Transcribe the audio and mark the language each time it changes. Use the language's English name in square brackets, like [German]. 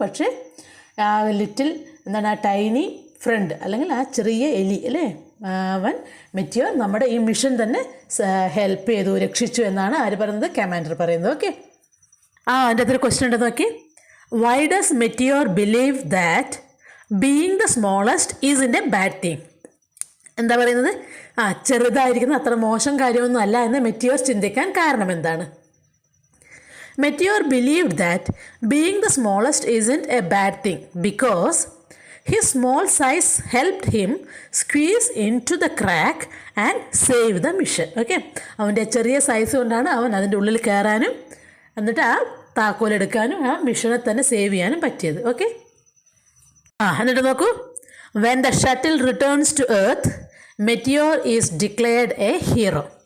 [Malayalam] പക്ഷേ ആ ലിറ്റിൽ ആ ടൈനി ഫ്രണ്ട് അല്ലെങ്കിൽ ആ ചെറിയ എലി, അല്ലേ, അവൻ മെറ്റിയോർ നമ്മുടെ ഈ മിഷൻ തന്നെ ഹെൽപ്പ് ചെയ്തു, രക്ഷിച്ചു എന്നാണ് ആര് പറയുന്നത്? കമാൻഡർ പറയുന്നത്. [English] okay, [Malayalam] അതിൻ്റെ അകത്തൊരു ക്വസ്റ്റ്യൻ ഉണ്ടെന്ന് നോക്കി. [English] Why does Meteor believe that being the smallest is in a bad thing? [Malayalam] എന്താ പറയുന്നത്? ചെറുതായിരിക്കുന്നത് അത്ര മോശം കാര്യമൊന്നും അല്ല എന്ന് മെറ്റിയോർ ചിന്തിക്കാൻ കാരണം എന്താണ്? [English] Meteor believed that being the smallest isn't a bad thing because his small size helped him squeeze into the crack and save the mission. [Malayalam] Okay, അവൻ്റെ ചെറിയ സൈസ് കൊണ്ടാണ് അവൻ അതിൻ്റെ ഉള്ളിൽ കയറാനും എന്നിട്ട് ആ താക്കോലെടുക്കാനും ആ മിഷനെ തന്നെ സേവ് ചെയ്യാനും പറ്റിയത്. [English] okay, [Malayalam] എന്നിട്ട് നോക്കൂ. [English] When the shuttle returns to Earth, Meteor is declared a hero.